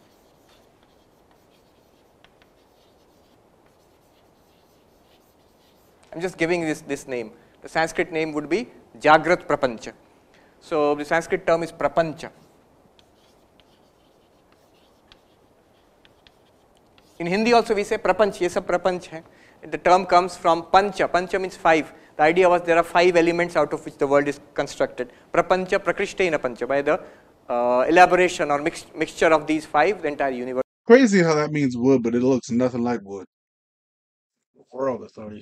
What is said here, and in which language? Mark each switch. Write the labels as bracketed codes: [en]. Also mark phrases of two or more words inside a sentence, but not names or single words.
[en] I'm just giving this name. The Sanskrit name would be [sa] Jagrat Prapancha. [en] So the Sanskrit term is Prapancha. In Hindi also we say Prapanch, [hi] ye sab Prapanch hai. [en] The term comes from Pancha. Pancha means 5. The idea was there are 5 elements out of which the world is constructed. [sa] Prapancha Prakrishtena Pancha. [en] By the elaboration or mixture of these 5, the entire universe. Crazy how that means wood, but it looks nothing like wood. World authorities.